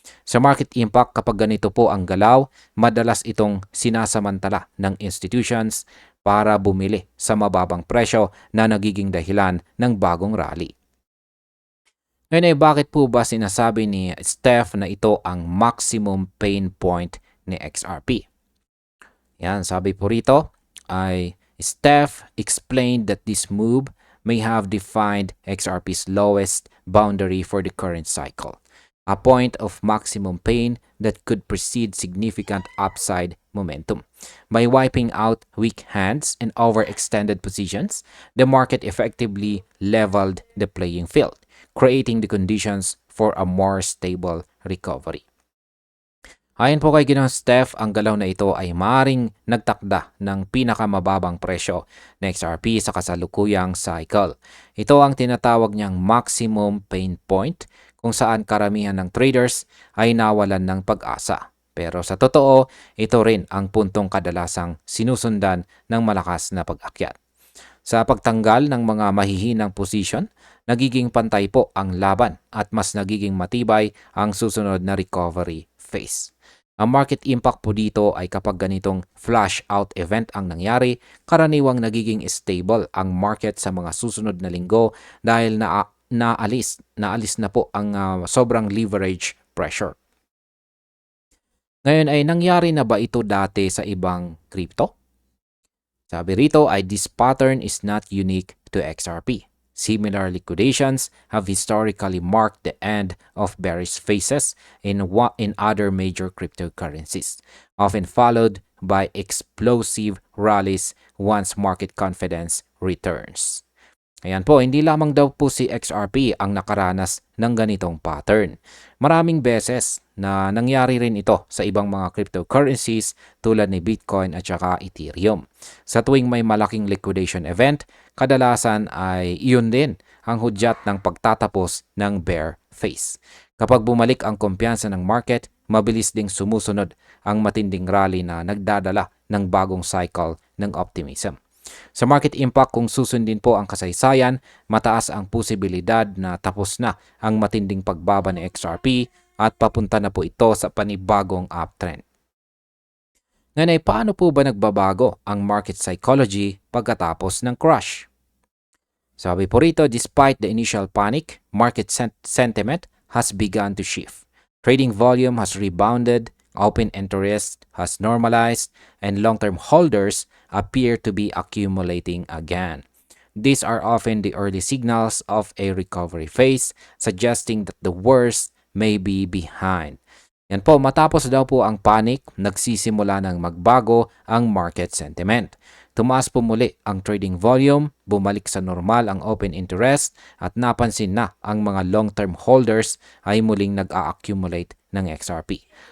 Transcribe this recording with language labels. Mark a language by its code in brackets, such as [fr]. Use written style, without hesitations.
[tl] Sa market impact, kapag ganito po ang galaw, madalas itong sinasamantala ng institutions para bumili sa mababang presyo na nagiging dahilan ng bagong rally. Ngayon ay bakit po ba sinasabi ni Steph na ito ang maximum pain point ni XRP? Yan, sabi po rito ay [en] Steph explained that this move may have defined XRP's lowest boundary for the current cycle, a point of maximum pain that could precede significant upside momentum. By wiping out weak hands and overextended positions, the market effectively leveled the playing field, creating the conditions for a more stable recovery. [tl] Ayon po kay Ginoong Steph, ang galaw na ito ay maaaring nagtakda ng pinakamababang presyo na XRP sa kasalukuyang cycle. Ito ang tinatawag niyang maximum pain point kung saan karamihan ng traders ay nawalan ng pag-asa. Pero sa totoo, ito rin ang puntong kadalasang sinusundan ng malakas na pag-akyat. Sa pagtanggal ng mga mahihinang position, nagiging pantay po ang laban at mas nagiging matibay ang susunod na recovery phase. Ang market impact po dito ay kapag ganitong flash out event ang nangyari, karaniwang nagiging stable ang market sa mga susunod na linggo dahil naalis na po ang sobrang leverage pressure. Ngayon ay nangyari na ba ito dati sa ibang crypto? Sabi rito ay [en] this pattern is not unique to XRP. Similar liquidations have historically marked the end of bearish phases in other major cryptocurrencies, often followed by explosive rallies once market confidence returns. [tl] Ayan po, hindi lamang daw po si XRP ang nakaranas ng ganitong pattern. Maraming beses na nangyari rin ito sa ibang mga cryptocurrencies tulad ni Bitcoin at saka Ethereum. Sa tuwing may malaking liquidation event, kadalasan ay iyon din ang hudyat ng pagtatapos ng bear phase. Kapag bumalik ang kumpiyansa ng market, mabilis ding sumusunod ang matinding rally na nagdadala ng bagong cycle ng optimism. Sa market impact, kung susundin po ang kasaysayan, mataas ang posibilidad na tapos na ang matinding pagbaba ng XRP at papunta na po ito sa panibagong uptrend. Ngayon ay paano po ba nagbabago ang market psychology pagkatapos ng crash? Sabi po rito, [en] despite the initial panic, market sentiment has begun to shift. Trading volume has rebounded, open interest has normalized, and long-term holders appear to be accumulating again. These are often the early signals of a recovery phase, suggesting that the worst may be behind. [tl] Yan po, matapos daw po ang panic, nagsisimula ng magbago ang market sentiment. Tumaas po muli ang trading volume, bumalik sa normal ang open interest, at napansin na ang mga long-term holders ay muling nag-a-accumulate ng XRP.